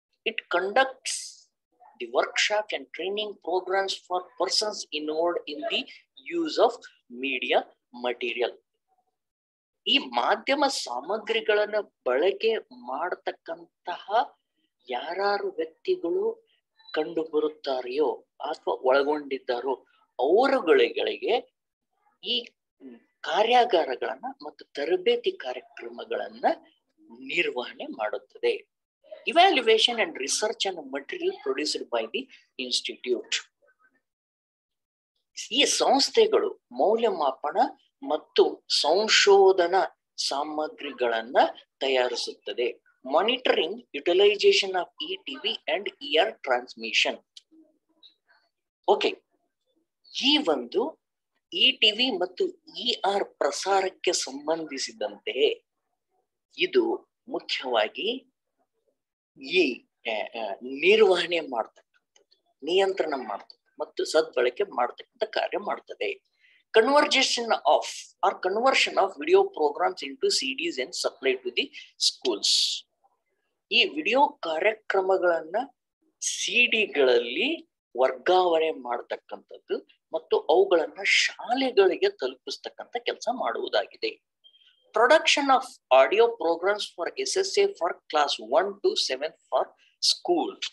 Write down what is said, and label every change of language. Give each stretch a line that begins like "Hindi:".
English: It conducts the workshops and training programs for persons involved in the use of media material.
Kannada: ಈ ಮಾಧ್ಯಮ ಸಾಮಗ್ರಿಗಳನ್ನ ಬಳಕೆ ಮಾಡತಕ್ಕಂತಹ ಯಾರು ವ್ಯಕ್ತಿಗಳು ಕಂಡು ಬರುತ್ತಾರೆಯೋ ಅಥವಾ ಒಳಗೊಂಡಿದ್ದಾರೋ ಅವರುಗಳಿಗೆ ಈ ಕಾರ್ಯಾಗಾರಗಳನ್ನ ಮತ್ತು ತರಬೇತಿ ಕಾರ್ಯಕ್ರಮಗಳನ್ನ ನಿರ್ವಹಣೆ ಮಾಡುತ್ತದೆ.
English: Evaluation and research and material produced by the institute.
Kannada: ಈ ಸಂಸ್ಥೆಗಳು ಮೌಲ್ಯಮಾಪನ ಮತ್ತು ಸಂಶೋಧನಾ ಸಾಮಗ್ರಿಗಳನ್ನ ತಯಾರಿಸುತ್ತದೆ.
English: Monitoring utilization of ETV and ER transmission.
Kannada: Okay, ಈ ಒಂದು ETV ಮತ್ತು ER ಪ್ರಸಾರಕ್ಕೆ ಸಂಬಂಧಿಸಿದಂತೆ ಇದು ಮುಖ್ಯವಾಗಿ ಈ ನಿರ್ವಹಣೆ ಮಾಡ್ತಕ್ಕಂಥದ್ದು, ನಿಯಂತ್ರಣ ಮಾಡ್ತದೆ ಮತ್ತು ಸದ್ಬಳಕೆ ಮಾಡ್ತಕ್ಕಂಥ ಕಾರ್ಯ ಮಾಡ್ತದೆ.
English: Conversion of video programs into CDs and supply to the schools.
Kannada: ಈ ವಿಡಿಯೋ ಕಾರ್ಯಕ್ರಮಗಳನ್ನ ಸಿಡಿಗಳಲ್ಲಿ ವರ್ಗಾವಣೆ ಮಾಡತಕ್ಕಂಥದ್ದು ಮತ್ತು ಅವುಗಳನ್ನ ಶಾಲೆಗಳಿಗೆ ತಲುಪಿಸ್ತಕ್ಕಂಥ ಕೆಲಸ ಮಾಡುವುದಾಗಿದೆ.
English: Production of audio programs for SSA for class 1 to 7 for school.